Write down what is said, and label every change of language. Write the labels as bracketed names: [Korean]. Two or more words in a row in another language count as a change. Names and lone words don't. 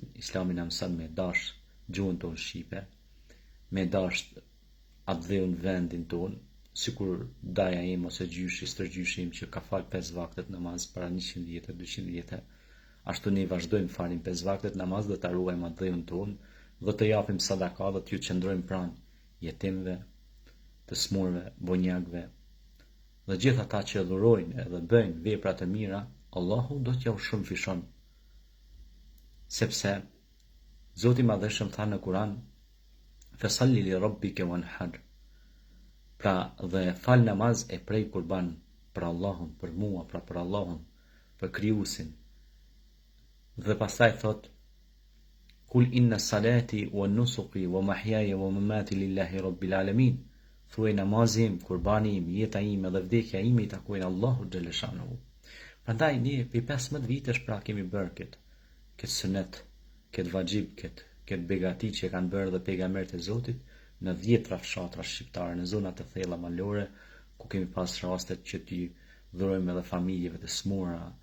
[Albanian] Islami na mëson me dash gjuhën tonë shqipe, me dash Allahun vendin tonë, sikur daja im ose gjyshi, stërgjyshi im që ka fal 5 vaktet namaz para 100 vjetë, 200 vjetë, ashtu ne vazhdojmë falim 5 vaktet namaz dhe ta ruajmë Allahun tonë, dhe të japim sadaka dhe t'ju qëndrojmë pranë jetimve, të smurve, bonjakve, dhe gjithë ata që dhurojnë edhe bëjnë vepra të mira, Allahu do t'ja shumë fishon. Sepse Zoti i Madhëshëm tha në Kur'an: [Arabic] "فصل لربك وانحر." [Albanian] Pra dhe fal namaz e prej kurban për Allahun, për mua, pra për Allahun, për Krijuesin. Dhe pastaj thot: [Arabic] "قل إن صلاتي ونسكي ومحياي ومماتي لله رب العالمين." [Albanian] Thuaj namazim, kurbani im, jeta ime dhe vdekja ime i takojnë Allahut xhaleshanuhu. Prandaj ne për 15 vitesh pra kemi bërë këtë sunet, këtë vajxhib, këtë begati që kanë bërë dhe pejgamberët e Zotit në 10 fshatra shqiptare, në zonat të thella malore, ku kemi pas rastet që t'i dhurojmë edhe familjeve të smura,